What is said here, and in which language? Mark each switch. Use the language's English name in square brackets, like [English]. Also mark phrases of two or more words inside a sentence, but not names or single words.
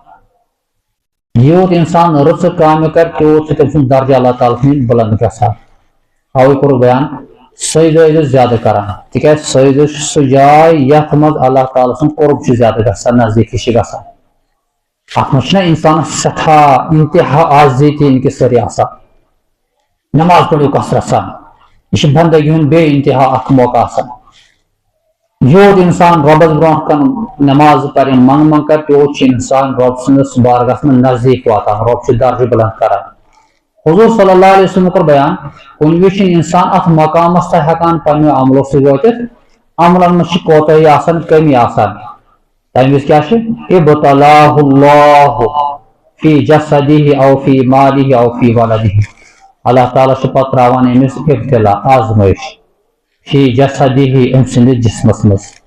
[Kashmiri] یوت انسان رٕژ کامہِ کر تیوت تٔمۍ سُنٛد درجہ اللہ تعالیٰ ہن بلند گژھان اوے کوٚر بیان سجدٕ زیادٕ کران تِکیازِ سجدٕ چھُ سُہ جاے یتھ منٛز اللہ تعالیٰ سُنٛد قرب چھُ زیادٕ گژھان نزدیٖکی چھِ گژھان اتھ منٛز چھُنہ انسانس سٮ۪ٹھاہ انتہا عاجزی انکسٲری آسان نماز پٔرِو کثرت سان یہ چھُ بندگی ہُنٛد بے انتہا اکھ موقع آسان یوت انسان رۄبس برونٛہہ کن نماز پرن منگ کر تیوت چھُ انسان رۄب سٕنٛدس بارگاہس منٛز نزدیٖک واتان رۄب چھُ درجہ بلند کران حضور [Arabic] صلی اللہ علیہ وسلم [Kashmiri] کور بیان کُنہِ وِزِ چھُنہٕ انسان اتھ مقامس تام ہٮ۪کان پننیو عملو سۭتۍ وٲتِتھ عملن منٛز چھِ کوتاہی آسان کمی آسان تمہِ وِزِ کیاہ چھُ [Arabic] ابتلاہ اللہ فی جسدہ او فی مالہ او فی ولدہ [Kashmiri] اللہ تعالیٰ چھُ پتہٕ تراوان أمِس ابتلا آزمٲیش [Arabic] فی جسدہ [Kashmiri] أمۍ سٕنٛدِس جسمس منٛز